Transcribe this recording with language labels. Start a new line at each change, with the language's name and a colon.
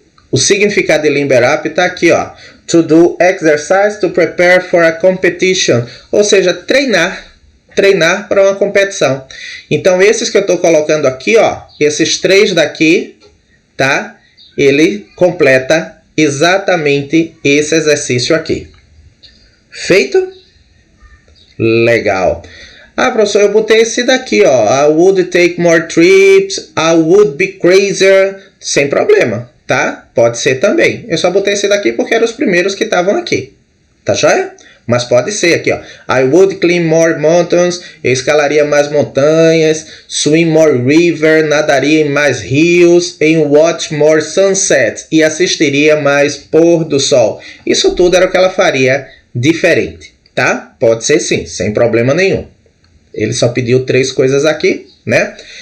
Portuguese: O significado de limber up está aqui, ó.
English: To do exercise to prepare for a competition.
Portuguese: Ou seja, treinar para uma competição. Então, esses que eu estou colocando aqui, ó, esses 3 daqui, tá? Ele completa exatamente esse exercício aqui. Feito? Legal. Ah, professor, eu botei esse daqui, ó.
English: I would take more trips. I would be crazier.
Portuguese: Sem problema, tá? Pode ser também. Eu só botei esse daqui porque eram os primeiros que estavam aqui. Tá joia? Mas pode ser aqui, ó.
English: I would climb more mountains.
Portuguese: Eu escalaria mais montanhas.
English: Swim more river.
Portuguese: Nadaria em mais rios.
English: And watch more sunsets.
Portuguese: E assistiria mais pôr do sol. Isso tudo era o que ela faria diferente, tá? Pode ser sim, sem problema nenhum. Ele só pediu 3 coisas aqui, né?